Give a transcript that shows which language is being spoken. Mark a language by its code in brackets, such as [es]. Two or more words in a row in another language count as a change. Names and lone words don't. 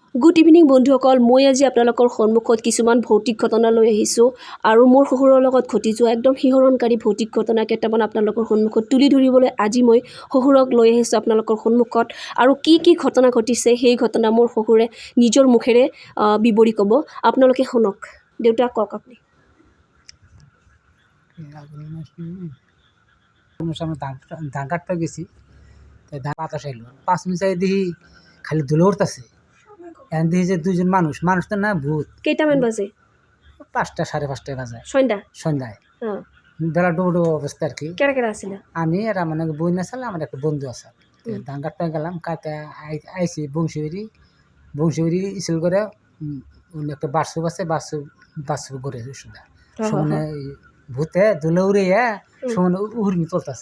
[en] Good evening [as] বন্ধুসকল, মই আজি আপোনালোকৰ সন্মুখত কিছুমান ভৌতিক ঘটনা লৈ আহিছোঁ আৰু মোৰ শহুৰৰ লগত ঘটি যোৱা একদম শিহৰণকাৰী ভৌতিক ঘটনা কেইটামান আপোনালোকৰ সন্মুখত তুলি ধৰিবলৈ আজি মই শহুৰক লৈ আহিছোঁ আপোনালোকৰ সন্মুখত। আৰু কি কি ঘটনা ঘটিছে সেই ঘটনা মোৰ শহুৰে নিজৰ মুখেৰে বিৱৰি ক'ব, আপোনালোকে শুনক। দেউতা কওক আপুনি। [bn] ধান কাটতে গেছি, বাতাস আইলো 5 মিনিট দেখি খালি ধুলো উঠতেছে। এখন দেখি যে দুইজন মানুষ তো না ভূত। [as] কেইটামান বাজে? [bn] 5টা 5:30 বাজে সন্ধ্যায়। বেলা ডুবো অবস্থা আর কি। [as] কেরা কেরা আছিল? [bn] আমি আর আমার বই না ছিল, আমার একটা বন্ধু আছে। ধান কাটতে গেলাম, কাটতে আইসি বংশীবাড়ি স্কুল করে একটা বাসুব আছে, বাসুব করে সমানে ভূতে ধুলো উড়ে সমানে উর্মি চলতেছে।